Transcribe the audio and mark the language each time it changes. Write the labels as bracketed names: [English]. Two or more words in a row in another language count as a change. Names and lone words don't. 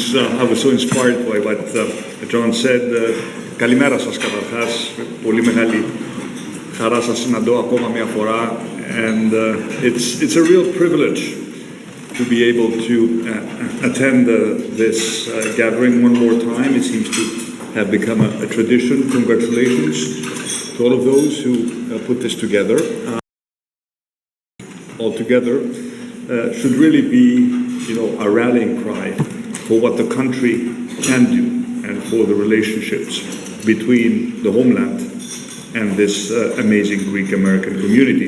[English] I was so inspired by what John said. [Greek] Καλημέρα σας καταρχάς. Πολύ μεγάλη χαρά σας συναντώ ακόμα μια φορά. [English] And it's a real privilege to be able to attend this gathering one more time. It seems to have become a tradition. Congratulations to all of those who put this together. Altogether should really be, a rallying cry for what the country can do and for the relationships between the homeland and this amazing Greek-American community.